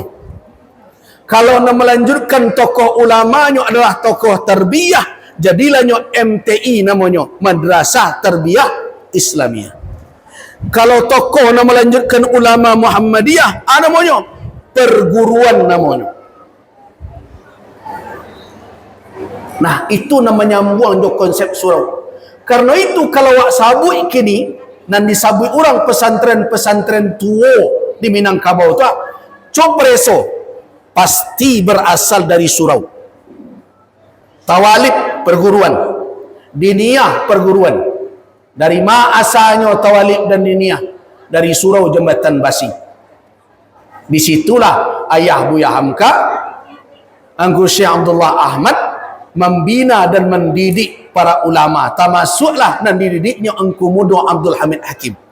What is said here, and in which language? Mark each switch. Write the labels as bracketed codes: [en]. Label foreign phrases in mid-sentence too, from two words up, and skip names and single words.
[id] Kalau melanjutkan tokoh ulamanya adalah tokoh tarbiyah, jadilah nyo MTI namanya, Madrasah Tarbiyah Islamiyah. Kalau tokoh melanjutkan ulama Muhammadiyah, namanya perguruan namanya. Nah, itu namanya buang jo konsep surau. [min] Karena itu kalau wak sabui kini dan disabui orang pesantren-pesantren tua di Minangkabau tu, copreso pasti berasal dari surau. [id] Tawalib perguruan, diniyah perguruan. Dari mana asalnya tawalib dan diniyah? Dari surau Jembatan Basi. Disitulah ayah Buya Hamka, Anggur Syekh Abdullah Ahmad membina dan mendidik para ulama, termasuklah dan dididiknya Engku Mudo Abdul Hamid Hakim.